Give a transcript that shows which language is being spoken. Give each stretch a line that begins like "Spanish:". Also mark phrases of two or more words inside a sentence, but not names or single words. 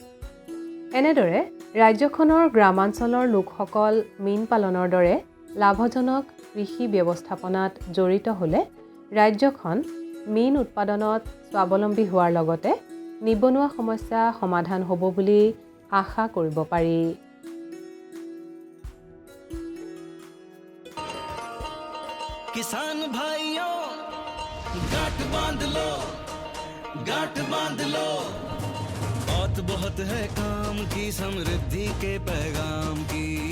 Assamese: এনেদৰে ৰাজ্যখনৰ গ্ৰামাঞ্চলৰ লোকসকল মীন পালনৰ দৰে লাভজনক কৃষি ব্যৱস্থাপনাত জড়িত হ'লে ৰাজ্যখন মীন উৎপাদনত স্বাৱলম্বী হোৱাৰ লগতে নিবনুৱা সমস্যা সমাধান হ'ব বুলি আশা কৰিব পাৰি।
Hindi: किसान भाइयों गांठ बांध लो बहुत है काम की समृद्धि के पैगाम की।